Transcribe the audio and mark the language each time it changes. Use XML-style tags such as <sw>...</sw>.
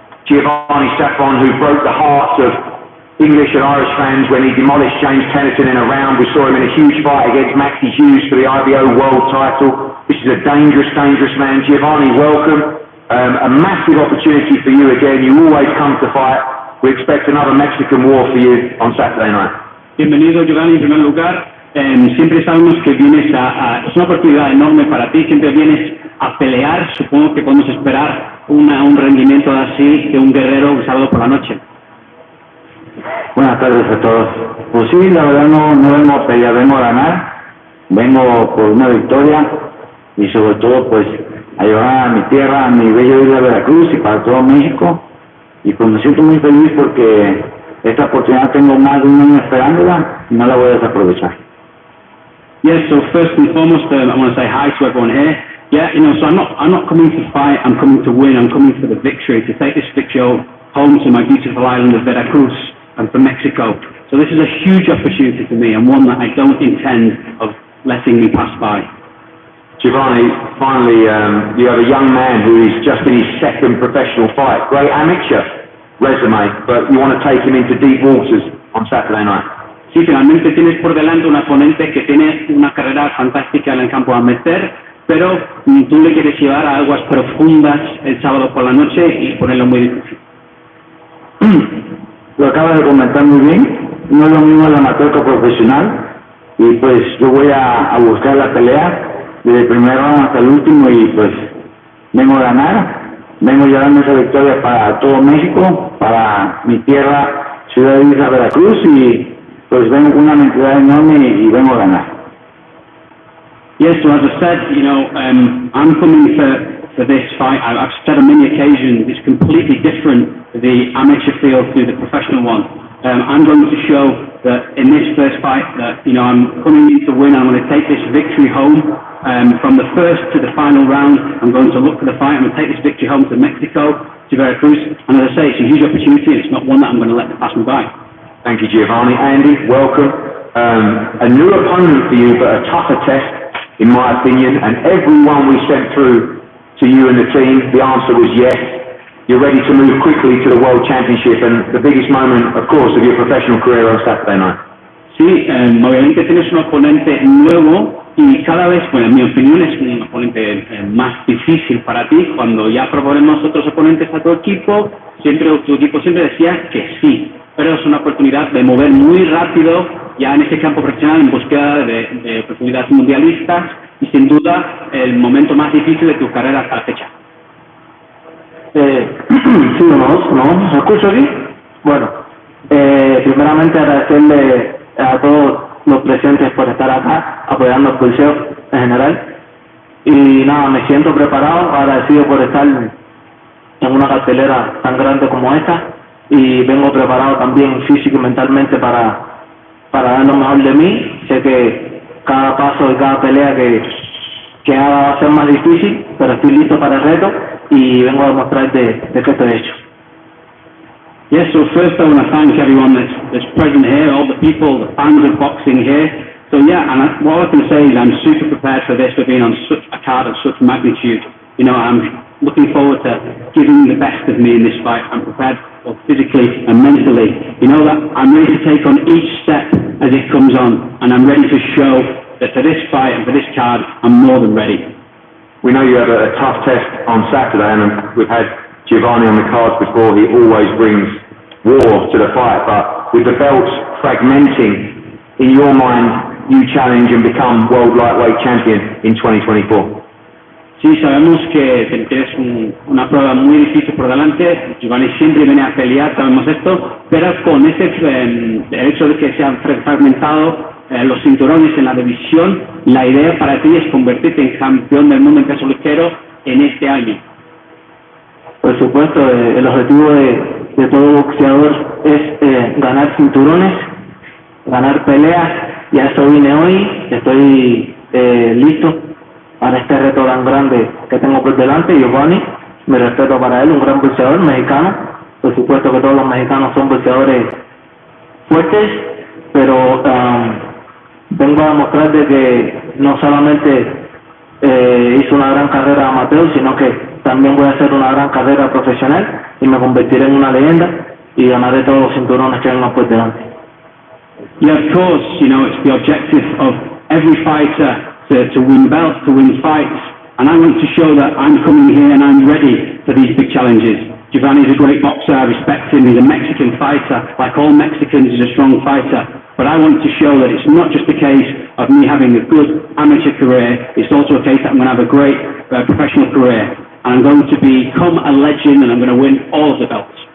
<en>Giovanni Saphon, who broke the hearts of English and Irish fans when he demolished James Tennyson in a round. We saw him in a huge fight against Maxie Hughes for the IBO world title. This is a dangerous, dangerous man. Giovanni, welcome. A massive opportunity for you again. You always come to fight. We expect another Mexican war for you on Saturday night.</en> <es>Bienvenido, Giovanni, en primer lugar. Siempre sabemos que vienes es una oportunidad enorme para ti, siempre vienes a pelear. Supongo que podemos esperar un rendimiento así de un guerrero un sábado por la noche. Buenas tardes a todos. Pues sí, la verdad no vengo a pelear, vengo a ganar. Vengo por una victoria y sobre todo pues a llevar a mi tierra, a mi bella isla de Veracruz y para todo México. Y pues me siento muy feliz porque esta oportunidad tengo más de un año esperándola y no la voy a desaprovechar.</es> <en>Yes, so first and foremost, I want to say hi to everyone here. Yeah, you know, so I'm not coming to fight, I'm coming to win, I'm coming for the victory, to take this victory home to my beautiful island of Veracruz and for Mexico. So this is a huge opportunity for me and one that I don't intend of letting me pass by. Giovanni, finally, you have a young man who is just in his second professional fight. Great amateur resume, but you want to take him into deep waters on Saturday night.</en> <es>Sí, finalmente tienes por delante un oponente que tiene una carrera fantástica en el campo amateur, pero tú le quieres llevar a aguas profundas el sábado por la noche y ponerlo muy difícil. Lo acabas de comentar muy bien, no es lo mismo el amateur que el profesional y pues yo voy a buscar la pelea desde el primero hasta el último y pues vengo a ganar, vengo llevando esa victoria para todo México, para mi tierra, ciudad de Isla Veracruz y pues vengo con una mentalidad enorme y vengo a ganar.</es> <en>Yes, so as I said, you know, I'm coming for this fight. I've said on many occasions it's completely different, the amateur field to the professional one. I'm going to show that in this first fight that, you know, I'm coming in to win. I'm going to take this victory home from the first to the final round. I'm going to look for the fight. I'm going to take this victory home to Mexico, to Veracruz. And as I say, it's a huge opportunity. It's not one that I'm going to let pass me by. Thank you, Giovanni. Andy, welcome. A new opponent for you, but a tougher test, in my opinion. And everyone we sent through to you and the team, the answer was yes. You're ready to move quickly to the World Championship and the biggest moment, of course, of your professional career on Saturday night.</en> <es>Sí, obviamente tienes un oponente nuevo y cada vez, bueno, en mi opinión, es un oponente más difícil para ti. Cuando ya proponemos otros oponentes a tu equipo siempre decía que sí, pero es una oportunidad de mover muy rápido ya en este campo profesional en búsqueda de oportunidades mundialistas y sin duda el momento más difícil de tu carrera hasta la fecha. Sí, ¿me escucho bien? Bueno, primeramente agradecerle a todos los presentes por estar acá apoyando el pulseo en general y nada, me siento preparado, agradecido por estar en una cartelera tan grande como esta y vengo preparado también físico y mentalmente para dar lo mejor de mí. Sé que cada paso y cada pelea que haga va a ser más difícil, pero estoy listo para el reto y vengo a demostrar de qué estoy hecho.</es> <en>Yes, so first I want to thank everyone that's present here, all the people, the fans of boxing here. So yeah, and what I can say is I'm super prepared for this, for being on such a card of such magnitude. You know, I'm looking forward to giving the best of me in this fight. I'm prepared both physically and mentally. You know that I'm ready to take on each step as it comes on, and I'm ready to show that for this fight and for this card, I'm more than ready. We know you have a tough test on Saturday, and we've had Giovanni on the cards before. He always brings war to the fight, but with the belts fragmenting, in your mind, you challenge and become world lightweight champion in 2024.</en> <es>Sí, sabemos que tienes una prueba muy difícil por delante. Giovanni siempre viene a pelear, sabemos esto, pero con ese hecho de que se han fragmentado los cinturones en la división, la idea para ti es convertirte en campeón del mundo en peso ligero en este año. Por supuesto, el objetivo de todo boxeador es ganar cinturones, ganar peleas, y a eso vine hoy. Estoy listo para este reto tan grande que tengo por delante. Giovanni, mi respeto para él, un gran boxeador mexicano. Por supuesto que todos los mexicanos son boxeadores fuertes, pero vengo a demostrar de que no solamente hice una gran carrera amateur, sino que también voy a hacer una gran carrera profesional y me convertiré en una leyenda y ganaré todos los cinturones que vengan por delante.</es> <en>Yeah, of course, you know, it's the objective of every fighter to win belts, to win fights, and I want to show that I'm coming here and I'm ready for these big challenges. Giovanni's a great boxer, I respect him, he's a Mexican fighter, like all Mexicans, he's a strong fighter, but I want to show that it's not just a case of me having a good amateur career, it's also a case that I'm going to have a great professional career, and I'm going to become a legend and I'm going to win all of the belts.</en>